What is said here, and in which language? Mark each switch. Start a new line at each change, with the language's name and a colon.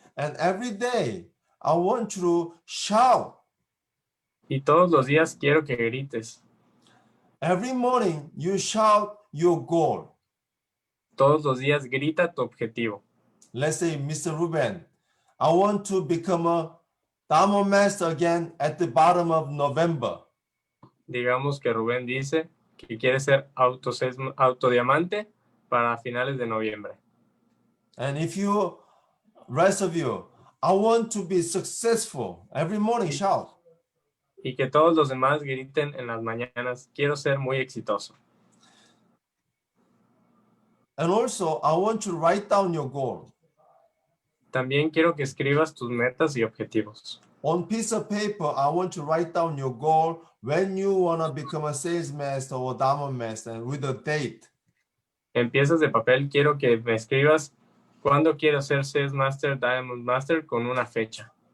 English: And every day, I want you to shout.
Spanish: Y todos los días quiero que grites.
English: Every morning, you shout your goal.
Spanish: Todos los días grita tu objetivo.
English: Let's say, Mr. Ruben, I want to become a diamond master again at the bottom of November.
Spanish: Digamos que Rubén dice que quiere ser autodiamante para finales de noviembre.
English: And if you, rest of you, I want to be successful. Every morning, shout.
Spanish: Y que todos los demás griten en las mañanas, quiero ser muy exitoso.
English: And also, I want you to write down your goal.
Spanish: También quiero que escribas tus metas y objetivos.
English: On piece of paper, I want to write down your goal when you want to become a sales master or diamond master and with a date.
Spanish: En piezas de papel quiero que me escribas cuándo quiero ser Sales Master, Diamond Master con una fecha.